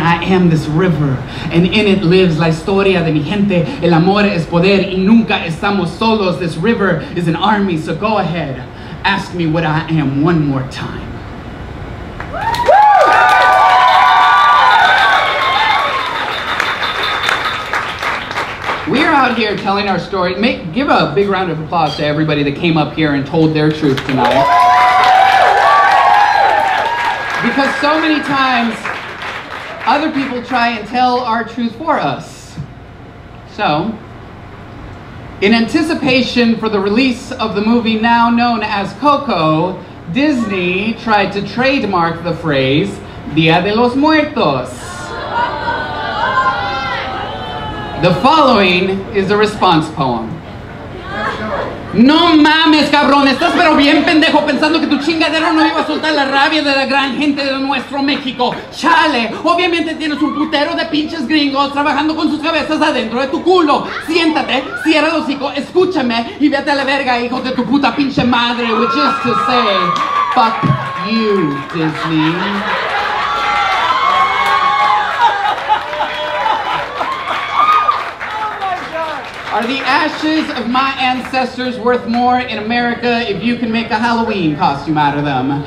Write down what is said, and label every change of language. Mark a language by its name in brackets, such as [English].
[English] I am this river. And in it lives [Spanish] la historia de mi gente. El amor es poder y nunca estamos solos. [English] This river is an army. So go ahead. Ask me what I am one more time. We're out here telling our story. Give a big round of applause to everybody that came up here and told their truth tonight. Because so many times, other people try and tell our truth for us. So, in anticipation for the release of the movie now known as Coco, Disney tried to trademark the phrase, Dia de los Muertos. The following is a response poem. [Spanish] No mames, cabrón, estás pero bien pendejo pensando que tu chingadero no iba a soltar la rabia de la gran gente de nuestro México. Chale, obviamente tienes un putero de pinches gringos trabajando con sus cabezas adentro de tu culo. Siéntate, cierra el hocico, escúchame y vete a la verga, hijo de tu puta pinche madre. [English] Which is to say, fuck you, Disney. Are the ashes of my ancestors worth more in America if you can make a Halloween costume out of them?